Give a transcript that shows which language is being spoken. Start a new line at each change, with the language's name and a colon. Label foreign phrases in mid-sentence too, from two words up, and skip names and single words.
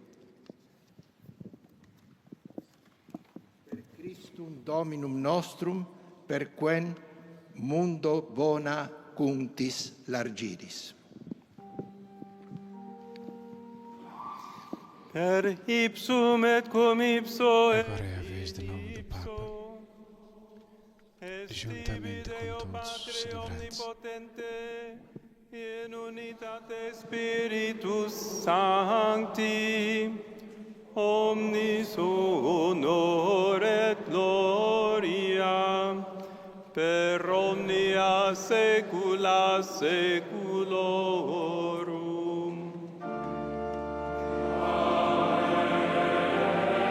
Latin: Per Christum Dominum nostrum, per quem mundo bona cuntis largiris. Per ipsum et cum ipso
Portuguese: Agora é a vez de nome do Papa, juntamente com todos os celebrantes.
Latin: In unitate Spiritus Sancti, omnis honor et gloria, per omnia saecula saeculorum. Amen.